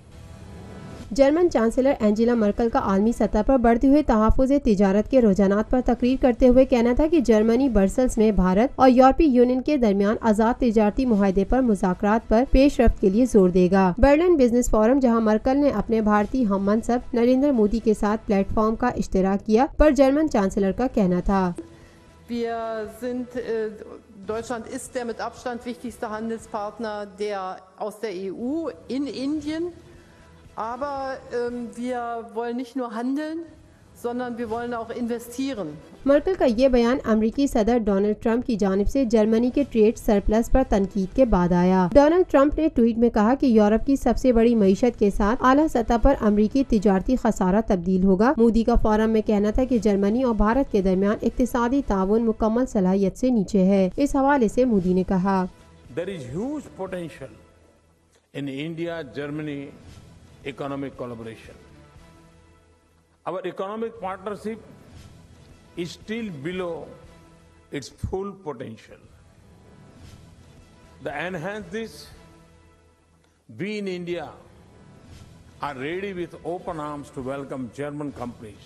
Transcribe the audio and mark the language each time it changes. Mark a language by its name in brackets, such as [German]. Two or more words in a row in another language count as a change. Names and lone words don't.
[Urdu] جرمن چانسلر اینجلا مرکل کا عالمی سطح پر بڑھتے ہوئے تحفظ تجارت کے رجحانات پر تقریر کرتے ہوئے کہنا تھا کہ جرمنی برسلز میں بھارت اور یورپی یونین کے درمیان آزاد تجارتی معاہدے پر مذاکرات پر پیش رفت کے لیے زور دے گا۔ برلن بزنس فورم، جہاں مرکل نے اپنے بھارتی ہم منصب نریندر مودی کے ساتھ پلیٹ فارم کا اشتراک کیا، پر جرمن چانسلر کا کہنا تھا۔ [German] Deutschland ist der mit Abstand wichtigste Handelspartner aus der EU in Indien. Aber wir wollen nicht nur handeln, sondern wir wollen auch investieren. [Urdu] مرکل کا یہ بیان امریکی صدر ڈونلڈ ٹرمپ کی جانب سے جرمنی کے [English] trade surplus [Urdu] پر تنقید کے بعد آیا۔ ڈونلڈ ٹرمپ نے ٹویٹ میں کہا کہ یورپ کی سب سے بڑی معیشت کے ساتھ اعلیٰ سطح پر امریکی تجارتی خسارہ تبدیل ہوگا۔ مودی کا فورم میں کہنا تھا کہ جرمنی اور بھارت کے درمیان اقتصادی تعاون مکمل صلاحیت سے نیچے ہے۔ اس حوالے سے مودی نے کہا، [English] There is huge potential in India-Germany economic collaboration. Our economic partnership is still below its full potential. To enhance this, we in India are ready with open arms to welcome German companies.